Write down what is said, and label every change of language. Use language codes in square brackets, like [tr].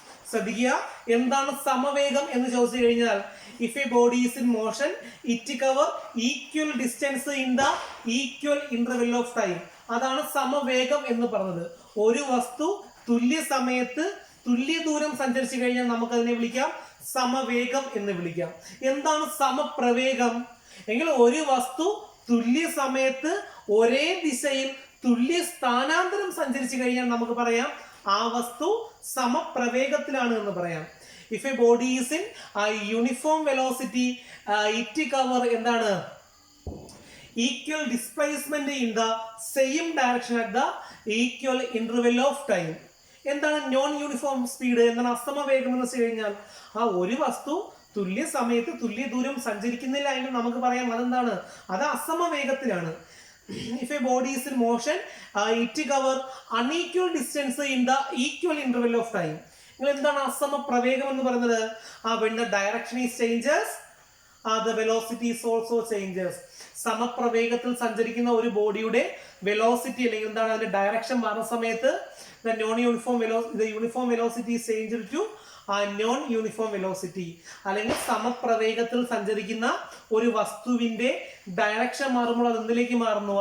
[ml] ശ്രദ്ധിക്കുക, എന്താണ് സമവേഗം എന്ന് ചോദിച്ചു കഴിഞ്ഞാൽ [en] if a body is in motion, it cover equal distance in the equal interval of time. [ml] അതാണ് സമവേഗം എന്ന് പറഞ്ഞത്. ഒരു വസ്തു തുല്യ സമയത്ത് തുല്യ ദൂരം സഞ്ചരിച്ചു കഴിഞ്ഞാൽ നമുക്ക് അതിനെ വിളിക്കാം സമവേഗം എന്ന് വിളിക്കാം. എന്താണ് സമപ്രവേഗം? എങ്കിൽ ഒരു വസ്തു തുല്യ സമയത്ത് ഒരേ ദിശയിൽ തുല്യ സ്ഥാനാന്തരം സഞ്ചരിച്ചു കഴിഞ്ഞാൽ നമുക്ക് പറയാം ആ വസ്തു സമപ്രവേഗത്തിലാണ് എന്ന് പറയാം. [en] If a body is in uniform velocity, it cover [ml] എന്താണ്? [en] Equal displacement in the same direction at the equal interval of time. [ml] എന്താണ് നോൺ യൂണിഫോം സ്പീഡ്? എന്താണ് അസമവേഗം എന്ന് വെച്ച് കഴിഞ്ഞാൽ ആ ഒരു വസ്തു തുല്യ സമയത്ത് തുല്യ ദൂരം സഞ്ചരിക്കുന്നില്ല എങ്കിൽ നമുക്ക് പറയാം അതെന്താണ്? അത് അസമവേഗത്തിലാണ്. [en] If a body is in motion, it cover unequal distance in the equal interval of time. [ml] എന്താണ് അസമപ്രവേഗം എന്ന് പറയുന്നത്? [en] when the direction is changes, the velocity is also changes. [ml] സമപ്രവേഗത്തിൽ സഞ്ചരിക്കുന്ന ഒരു ബോഡിയുടെ വെലോസിറ്റി അല്ലെങ്കിൽ എന്താണ് അതിന്റെ ഡയറക്ഷൻ മാറുന്ന സമയത്ത് [en] the uniform velocity is changed to [ml] non uniform velocity. അല്ലെങ്കിൽ സമപ്രവേഗത്തിൽ സഞ്ചരിക്കുന്ന ഒരു വസ്തുവിന്റെ ഡയറക്ഷൻ മാറുമ്പോൾ അത് എന്തിലേക്ക് മാറുന്നു?